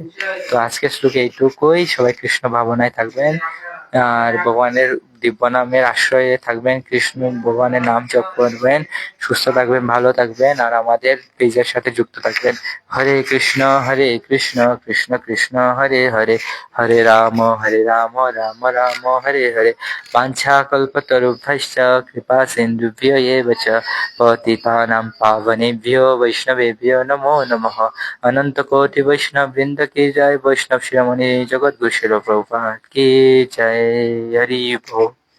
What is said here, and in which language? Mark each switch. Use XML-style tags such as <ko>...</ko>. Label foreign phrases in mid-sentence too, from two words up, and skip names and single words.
<bn>তো আজকের শ্লোকে এইটুকুই। সবাই কৃষ্ণ ভাবনায় থাকবেন আর ভগবানের দিব্য নামের আশ্রয়ে থাকবেন, কৃষ্ণ ভগবানের নাম জপ করবেন, সুস্থ থাকবেন, ভালো থাকবেন আর আমাদের পেজের সাথে যুক্ত থাকবেন।</bn> <sa>হরে কৃষ্ণ কৃষ্ণ কৃষ্ণ হরে হরে, হরে রাম রাম রাম হরে হরে। বাঞ্ছা কল্পতরুভ্যশ্চ কৃপা সিন্ধুভ্য এব চ পতিতানাং পাবনেভ্यो वैष्णवेभ्यो नमो नमः।</sa> <hi>अनंत कोटि वैष्णव वृंद की जय। वैष्णव शिरोमणि जगत गुरु शिल प्रभुपाद की जय।</hi> <bn>হরি বোল।</bn>